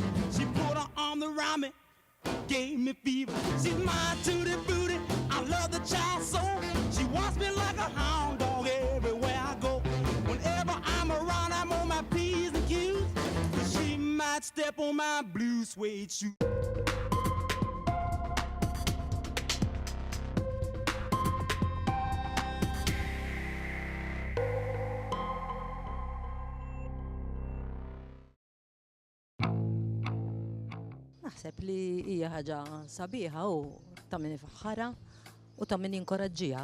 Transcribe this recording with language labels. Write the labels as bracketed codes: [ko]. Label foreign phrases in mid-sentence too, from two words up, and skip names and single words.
[en] She put her arm around me, gave me fever. She's my tutti booty, I love the child so. She wants me like a hound dog everywhere I go. Whenever I'm around, I'm on my P's and Q's. But she might step on my blue suede shoe. [mt] Naħseb li hija ħaġa sabiħa u ta' min ifaħħarha u ta' min jinkoraġġiha.